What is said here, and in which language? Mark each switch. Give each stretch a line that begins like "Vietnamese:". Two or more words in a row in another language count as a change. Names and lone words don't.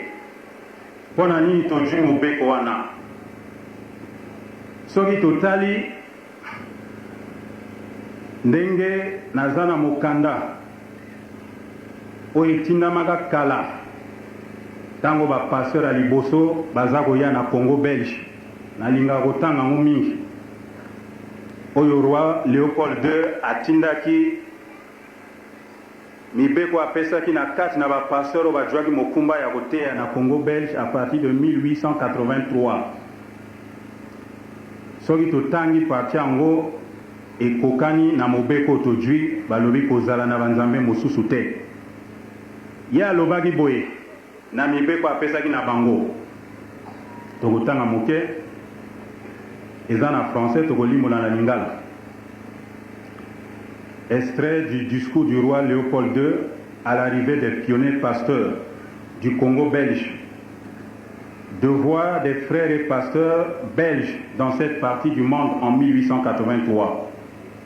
Lingala: Mpona nini tozwi mobeko wana? Soki totali ndenge naza na mokanda oyo etindamaka kala ntango bapasteur ya liboso baza koya na Congo Belge, nalingaka kotanga yango mingi oyo roi Léopold II atindaki mibeko apesaki na kati na bapasteur oyo bajwaki mokumba ya koteya na Congo Belge
French: à partir de 1883.
Lingala: Soki totangi parti yango ekokani na mobeko tozwi balobi kozala na banzambe mosusu te. Ye alobaki boye na mibeko apesaki na bango tokotanga moke eza na français tokolimola na lingala.
French: Extrait du discours du roi Léopold II à l'arrivée des pionniers pasteurs du Congo belge. Devoir des frères et pasteurs belges dans cette partie du monde en 1883.